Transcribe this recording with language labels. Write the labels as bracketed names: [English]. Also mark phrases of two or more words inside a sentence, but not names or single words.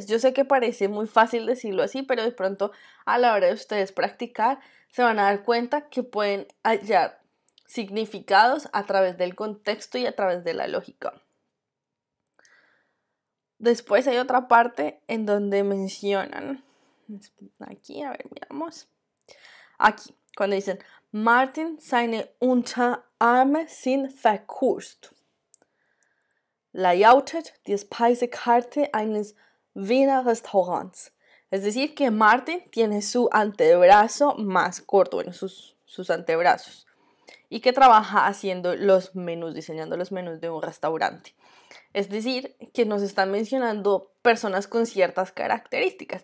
[Spanish] Yo sé que parece muy fácil decirlo así, pero de pronto a la hora de ustedes practicar se van a dar cuenta que pueden hallar significados a través del contexto y a través de la lógica. Después hay otra parte en donde mencionan, aquí, a ver, miramos, aquí, cuando dicen, [German] Martin seine Unterarme sind verkürzt. Layoutet die Speisekarte eines Wiener Restaurants. [Spanish] Es decir, que Martin tiene su antebrazo más corto, bueno, sus antebrazos, y que trabaja haciendo los menús, diseñando los menús de un restaurante. Es decir, que nos están mencionando personas con ciertas características.